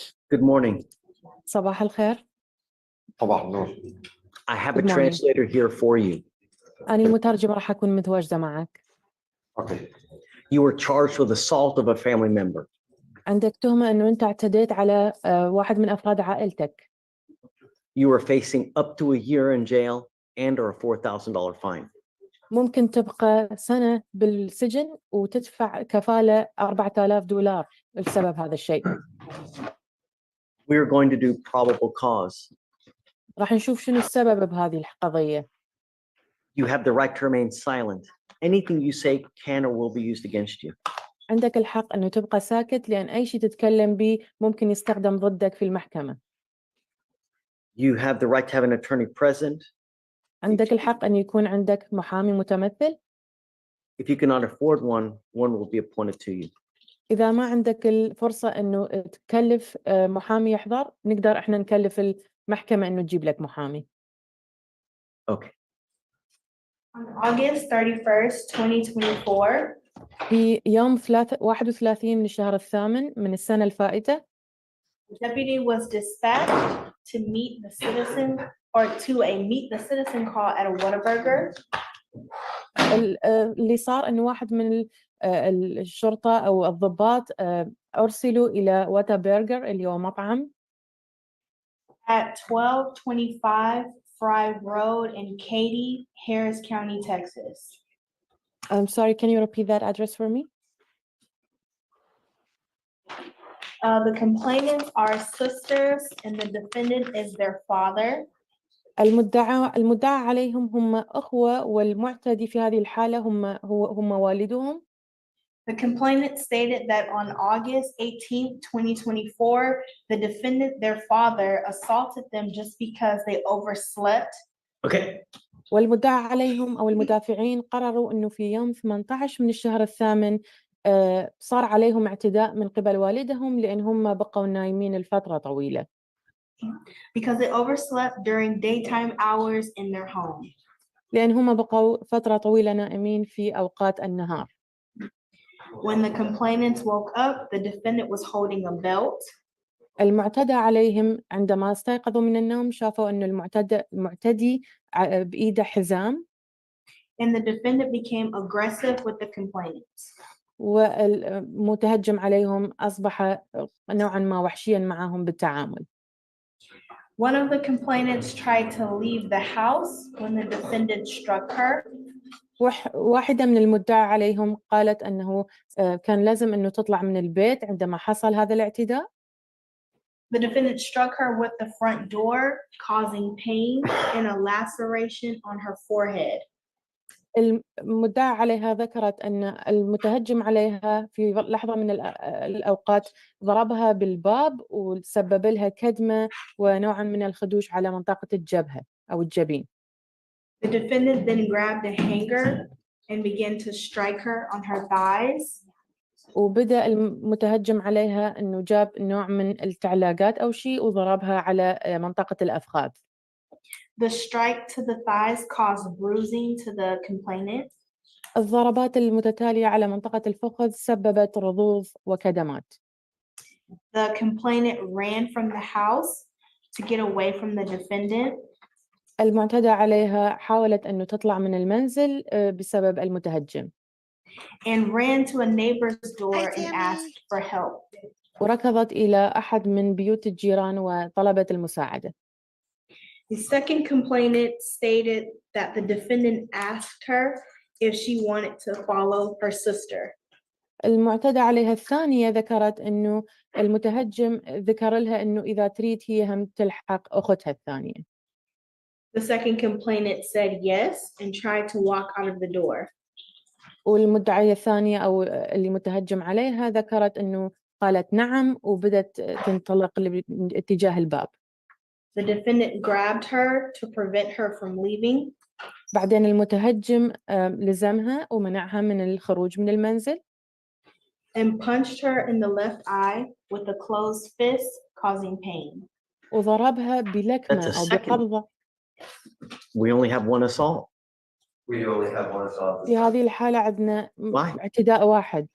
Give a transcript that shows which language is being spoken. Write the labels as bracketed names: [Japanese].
[English] Good morning. [Arabic] صباح الخير. طبعا النور. [English] I have a Good morning. translator here for you. [Arabic] أنا مترجمة راح أكون متواجدة معك. [English] Okay. You were charged with assault of a family member. [Arabic] عندك تهمة أنه أنت اعتديت على واحد من أفراد عائلتك. [English] You are facing up to a year in jail and or a $4,000 fine. [Arabic] ممكن تبقى سنة بالسجن وتدفع كفالة $4,000 بسبب هذا الشيء. [English] We are going to do probable cause. [Arabic] راح نشوف شنو السبب بهذه القضية. [English] You have the right to remain silent. Anything you say can or will be used against you. [Arabic] عندك الحق أنه تبقى ساكت، لأن أي شيء تتكلم به ممكن يستخدم ضدك في المحكمة. [English] You have the right to have an attorney present. [Arabic] عندك الحق أن يكون عندك محامي متمثل. [English] If you cannot afford one, one will be appointed to you. [Arabic] إذا ما عندك الفرصة أنه تكلف محامي يحضر، نقدر إحنا نكلف المحكمة أنه تجيب لك محامي. [English] Okay. On August 31st, 2024, [Arabic] في يوم 31 من الشهر الثامن من السنة الفائتة، [English] the deputy was dispatched to meet the citizen meet the citizen call at a Whataburger. [Arabic] اللي صار أنه واحد من الشرطة أو الضباط أرسلوا إلى واتا برجر اللي هو مطعم [English] At 1225 Fry Road in Katy, Harris County, Texas. I'm sorry, can you repeat that address for me? The complainants are sisters and the defendant is their father. [Arabic] المدعى عليهم هم أخوة، والمعتدي في هذه الحالة هم والدهم. [English] The complainant stated that on August 18th, 2024, the defendant, their father, assaulted them just because they overslept. Okay. [Arabic] والمدعى عليهم أو المدافعين قرروا أنه في يوم 18 من الشهر الثامن صار عليهم اعتداء من قبل والدهم لأن هم بقوا نايمين لفترة طويلة. [English] Because they overslept during daytime hours in their home. [Arabic] لأن هم بقوا فترة طويلة نائمين في أوقات النهار. [English] When the complainants woke up, the defendant was holding a belt. [Arabic] المعتدى عليهم عندما استيقظوا من النوم شافوا أن المعتدي بإيده حزام. [English] And the defendant became aggressive with the complainants. [Arabic] والمتهجم عليهم أصبح نوعا ما وحشيا معهم بالتعامل. [English] One of the complainants tried to leave the house when the defendant struck her. [Arabic] واحدة من المدعى عليهم قالت أنه كان لازم أنه تطلع من البيت عندما حصل هذا الاعتداء. [English] The defendant struck her with the front door, causing pain and a laceration on her forehead. [Arabic] المدعى عليها ذكرت أن المتهجم عليها في لحظة من الأوقات ضربها بالباب وسبب لها كدمة ونوعا من الخدوش على منطقة الجبهة أو الجبين. [English] The defendant then grabbed a hanger and began to strike her on her thighs. [Arabic] وبدأ المتهجم عليها أنه جاب نوع من التعلاقات أو شيء وضربها على منطقة الأفخاذ. [English] The strike to the thighs caused bruising to the complainant. [Arabic] الضربات المتتالية على منطقة الفخذ سببت رضوض وكدمات. [English] The complainant ran from the house to get away from the defendant. [Arabic] المعتدى عليها حاولت أنه تطلع من المنزل بسبب المتهجم. [English] And ran to a neighbor's door and asked for help. [Arabic] وركضت إلى أحد من بيوت الجيران وطلبت المساعدة. [English] The second complainant stated that the defendant asked her if she wanted to follow her sister. [Arabic] المعتدى عليها الثانية ذكرت أنه المتهجم ذكر لها أنه إذا تريد هي هم تلحق أختها الثانية. [English] The second complainant said yes and tried to walk out of the door. [Arabic] والمدعية الثانية أو اللي متهجم عليها ذكرت أنه قالت نعم وبدت تنطلق لاتجاه الباب. [English] The defendant grabbed her to prevent her from leaving. [Arabic] بعدين المتهجم لزمها ومنعها من الخروج من المنزل. [English] And punched her in the left eye with a closed fist, causing pain. [Arabic] وضربها بلكمة أو بقبضة. [English] We only have one assault. We only have one assault. [Arabic] في هذه الحالة عندنا اعتداء واحد.